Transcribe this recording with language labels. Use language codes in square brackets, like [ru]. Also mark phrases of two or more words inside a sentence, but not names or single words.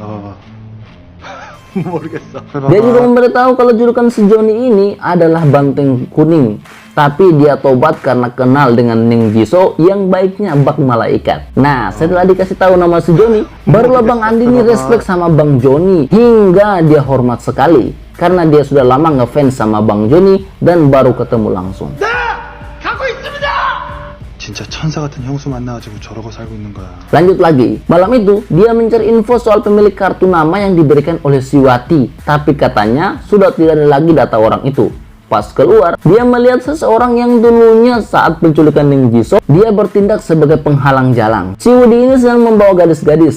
[id] Dia juga memberitahu kalau julukan si Joni ini adalah banteng kuning, tapi dia tobat karena kenal dengan Neng Jisoo yang baiknya bak malaikat. Nah, setelah dikasih tahu nama si Joni, barulah Bang Andi ini respect sama Bang Joni hingga dia hormat sekali karena dia sudah lama ngefans sama Bang Joni dan baru ketemu langsung. [ko] 진짜 천사 같은 형수 만나가지고 저러고 살고 있는 거야. [id] Lanjut lagi, malam itu dia mencari info soal pemilik kartu nama yang diberikan oleh si Wati, tapi katanya sudah tidak ada lagi data orang itu. Pas keluar, dia melihat seseorang yang dulunya saat penculikan Neng Jisoo, dia bertindak sebagai penghalang jalan. Si Woody ini sedang membawa gadis-gadis.